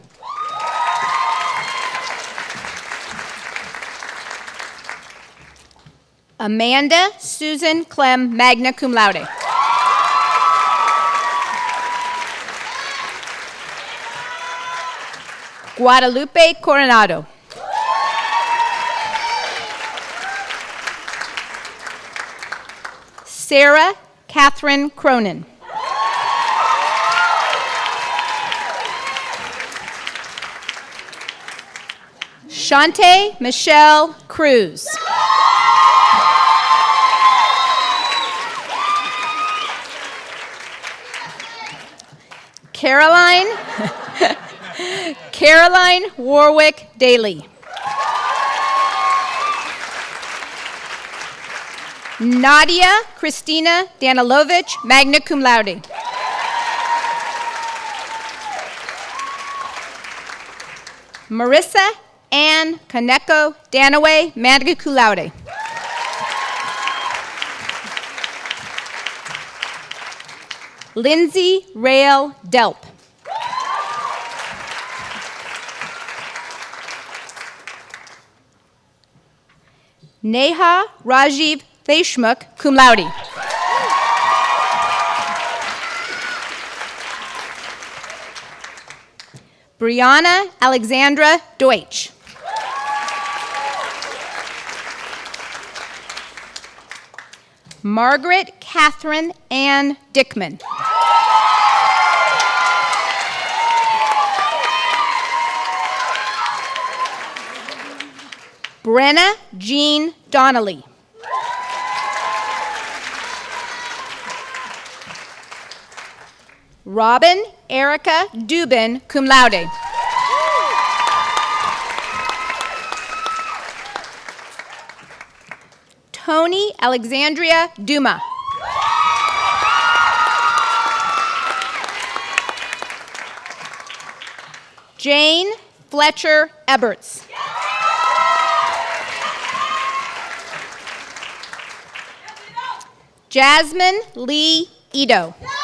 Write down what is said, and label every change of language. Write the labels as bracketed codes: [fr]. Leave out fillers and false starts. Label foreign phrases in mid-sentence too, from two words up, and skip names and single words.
[en] Amanda Susan Clem, [la] magna cum laude. [en] Guadalupe Coronado. Sarah Catherine Cronin. Shante Michelle Cruz. Caroline Warwick Daly. Nadia Christina Danilovich, [la] magna cum laude. [en] Marissa Ann Kaneko Danaway, [la] magna cum laude. [en] Lindsay Rail Delp. Neha Rajiv Deshmukh, [la] cum laude. [en] Brianna Alexandra Deutsch. Margaret Catherine Ann Dickman. Brenna Jean Donnelly. Robin Erica Dubin, [la] cum laude. [en] Tony Alexandria Duma. Jane Fletcher Eberts. Jasmine Lee Ito.